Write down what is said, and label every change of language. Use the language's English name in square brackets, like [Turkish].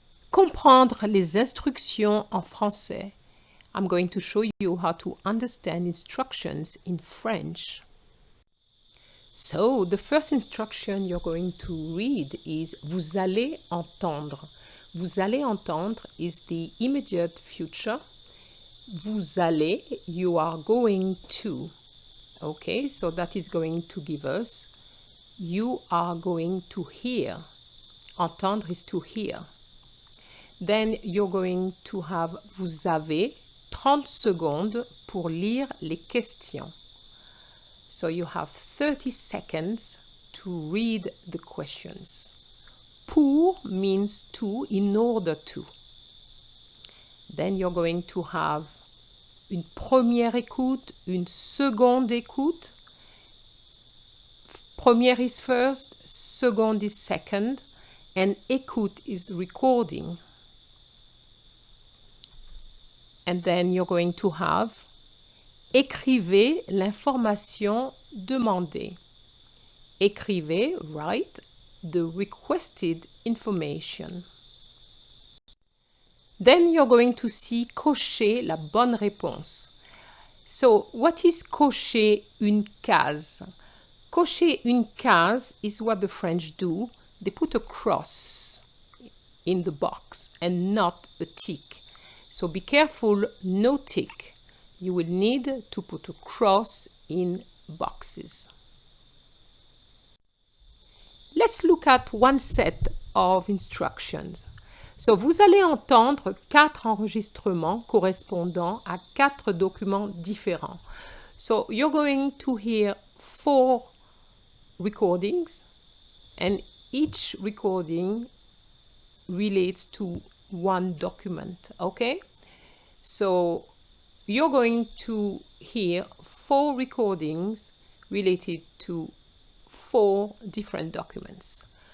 [French] Comprendre les instructions en français. [English] I'm going to show you how to understand instructions in French. So, the first instruction you're going to read is [French] vous allez entendre. Vous allez entendre [English] is the immediate future. [French] Vous allez, [English] you are going to. Okay, so that is going to give us you are going to hear. Entendre is to hear. Then you're going to have [French] vous avez 30 secondes pour lire les questions. [English] So you have 30 seconds to read the questions. Pour means to, in order to. Then you're going to have [French] une première écoute, une seconde écoute. [English] Première is first, second is second, and écoute is the recording. And then you're going to have [French] écrivez l'information demandée. [English] Écrivez, write, the requested information. Then you're going to see [French] cocher la bonne réponse. [English] So, what is [French] cocher une case? Cocher une case [English] is what the French do. They put a cross in the box and not a tick. So be careful, no tick. You will need to put a cross in boxes. Let's look at one set of instructions. [French] So vous allez entendre 4 enregistrements correspondant à 4 documents différents. [English] So you're going to hear 4 recordings, and each recording relates to one document, okay? So you're going to hear 4 recordings related to 4 different documents.